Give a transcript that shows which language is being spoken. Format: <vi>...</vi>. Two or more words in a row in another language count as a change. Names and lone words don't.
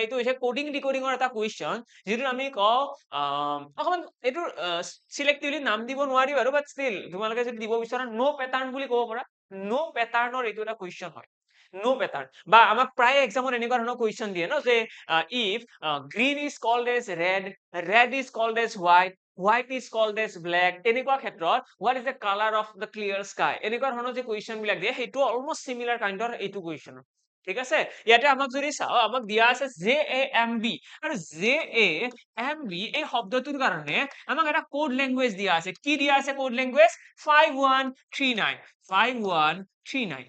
<as>এইটো হৈছে কোডিং ডিকোডিংৰ এটা কুৱেশ্যন, যিটো আমি কওঁ অকমান এইটো সিলেক্টিভলি নাম দিব নোৱাৰি বাৰু,</as> <en>but still</en> <as>তোমালোকে যদি দিব বিচৰা</as> <en>no pattern</en> <as>বুলি ক'ব পাৰা।</as> <en>no patternৰ</en> <as>এইটো এটা কুৱেশ্যন হয়।</as> <en>no pattern,</en> <as>বা আমাক প্ৰায় এক্সামত এনেকুৱা ধৰণৰ কুৱেশ্যন দিয়ে ন, যে</as> <en>if green is called as red, red is called as white, white is called as black,</en> <as>তেনেকুৱা ক্ষেত্ৰত</as> <en>what is the color of the clear sky,</en> <as>এনেকুৱা ধৰণৰ যে কুৱেশ্যন বিলাক দিয়ে, সেইটো</as> <en>almost similar kindৰ</en> <as>এইটো কুৱেশ্যন। ঠিক আছে, ইয়াতে আমাক যদি চাও, আমাক দিয়া আছে JAMB, আৰু JAMB এই শব্দটোৰ কাৰণে আমাক এটা</as> <en>code language</en> <as>দিয়া আছে। কি দিয়া আছে</as> <en>code language?</en> <as>5139, 5139।</as>